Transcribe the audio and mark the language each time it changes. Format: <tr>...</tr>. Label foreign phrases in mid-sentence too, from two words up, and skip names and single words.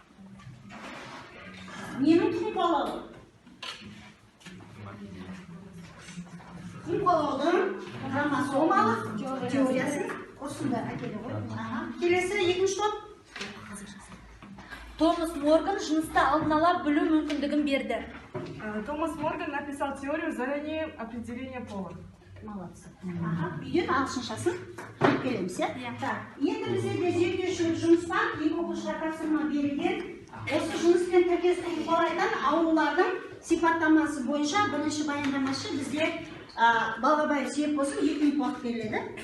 <kk>Ненің тұқым қуалауы? Тұқым қуалаудың хромосомалық теориясын ұсынды. Келесі екінші топ. Томас Морган жынысты алдын ала білу мүмкіндігін берді.</kk> <ru>Томас Морган написал теорию заранее определения пола. Молодцы.</ru> <kk>Үйден ағылшыншасын келеміз, иә? Енді біздерде зерттеушілік жұмыстан екі оқушыға тапсырма берілген осы жыныспен тіркес тұқым қуалайтын аурулардың сипаттамасы бойынша бірінші баяндамашы бізде Балғабаев Серік болсын, 2 минут уақыт беріледі.</kk>